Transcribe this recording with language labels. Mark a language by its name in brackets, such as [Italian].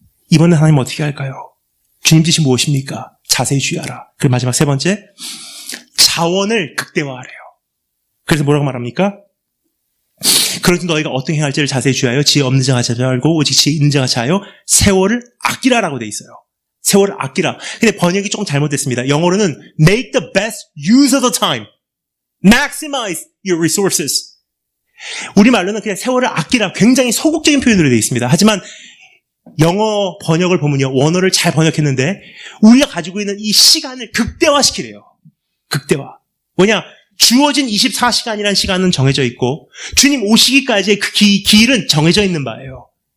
[Korean] 이번엔 하나님 어떻게 할까요? 주님 뜻이 무엇입니까? 자세히 주의하라. 그리고 마지막 세 번째, 자원을 극대화하래요. 그래서 뭐라고 말합니까? 그러지 너희가 어떻게 행할지를 자세히 주의하여 지혜 없는 자가 하지 말고 오직 지혜 있는 자가 하여 세월을 아끼라라고 돼 있어요. 세월을 아끼라. 근데 번역이 조금 잘못됐습니다. 영어로는 [English] make the best use of the time. maximize your resources. [Korean] 우리말로는 그냥 세월을 아끼라, 굉장히 소극적인 표현으로 되어 있습니다. 하지만 영어 번역을 보면요, 원어를 잘 번역했는데 우리가 가지고 있는 이 시간을 극대화시키래요. 극대화. 뭐냐? 주어진 24시간이라는 시간은 정해져 있고 주님 오시기까지의 그 길은 정해져 있는 바예요.